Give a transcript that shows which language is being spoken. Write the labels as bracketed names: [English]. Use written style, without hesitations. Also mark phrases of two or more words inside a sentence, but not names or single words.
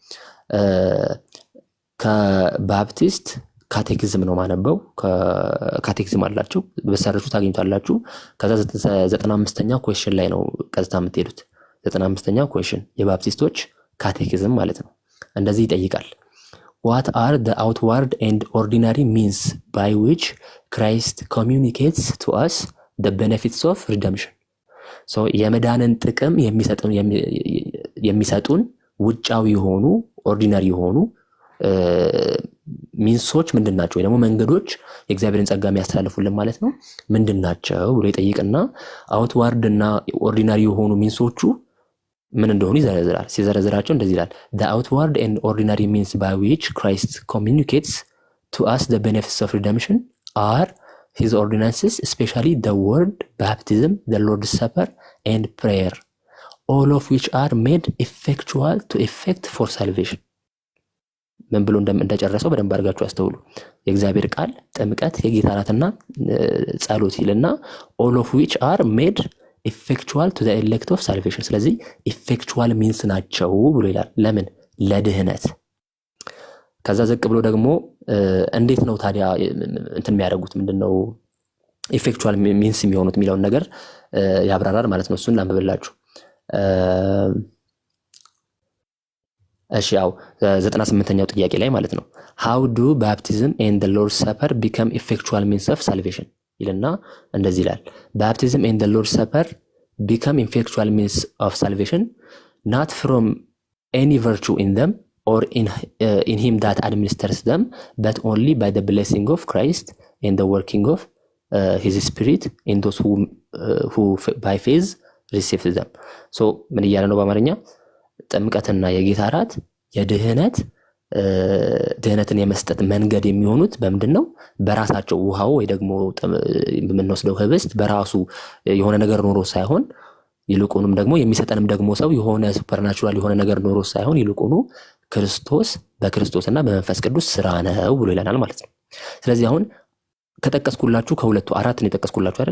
[Amharic] ከባፕቲስት ካቴኪዝም ነው ማነበው። ካቴኪዝም አላችሁ በሰራችሁ ታገኙታላችሁ። ከዛ 95ኛው ኩዌስችን ላይ ነው ቀጥታ የምትሄዱት። 95ኛው ኩዌስችን የባፕቲስቶች ካቴኪዝም ማለት ነው። እንደዚህ ይጠይቃል። [English] What are the outward and ordinary means by which Christ communicates to us the benefits of redemption? [Amharic] So የመዳንን ጥቅም የሚሰጡን ውጫዊ የሆኑ ኦርዲናሪ የሆኑ ሚንሶች ምንድናቸው? ወይ ደግሞ መንገዶች የእግዚአብሔርን ጸጋ የሚያስተላልፉልን ማለት ነው ምንድናቸው ብሎ ይጠይቅና አውትዋርድ እና ኦርዲናሪ የሆኑ ሚንሶቹ ምን እንደሆኑ ይዘረዝራል። ሲዘረዝራቸው እንደዚህ ይላል [English] the outward and ordinary means by which Christ communicates to us the benefits of redemption are his ordinances, especially the word, baptism, the Lord's Supper and prayer, all of which are made effectual to effect for salvation. [Amharic] ምን ብሎ እንደጨረሰው በደንብ አድርጋችሁ አስተውሉ። የእግዚአብሔር ቃል፣ ጥምቀት፣ የጌታ እራትና ጸሎት ይልና [English] all of which are made effectual to the elect of salvation። [Amharic] ስለዚህ [English] effectual means [Amharic] ናቸው ብሎ ይላል። ለምን? ለድህነት። ከዛ ዘቅ ብሎ ደግሞ እንዴት ነው ታዲያ እንትን የሚያደርጉት ምንድነው [English] effectual means [Amharic] የሚሆኑት የሚለውን ነገር ያብራራል ማለት ነው። እሱን ላንብብላችሁ። እሺ ያው 98ኛው ጥያቄ ላይ ማለት ነው [English] how do baptism and the Lord's Supper become effectual means of salvation [Amharic] ይልና እንደዚህ ይላል [English] baptism and the Lord's Supper become effectual means of salvation not from any virtue in them or in him that administers them but only by the blessing of Christ and the working of his spirit in those who by faith receive them. [Amharic] so ምን እያለ ነው በአማርኛ? ጥምቀትና የጌታ እራት ድህነትን የመስጠት መንገድ የሚሆኑት በምንድነው? በራሳቸው ውሃው ወይ ደግሞ የምንወስደው ህብስት በራሱ የሆነ ነገር ኖሮ ሳይሆን ይልቁንም ደግሞ የሚሰጠንም ደግሞ ሰው የሆነ ሱፐርናቹራል የሆነ ነገር ኖሮ ሳይሆን ይልቁኑ ክርስቶስ በክርስቶስና በመንፈስ ቅዱስ ስራ ነው ብሎ ይለናል ማለት ነው። ስለዚህ አሁን ከጠቀስኩላችሁ ከሁለቱ አራትን የጠቀስኩላችሁ አይደል?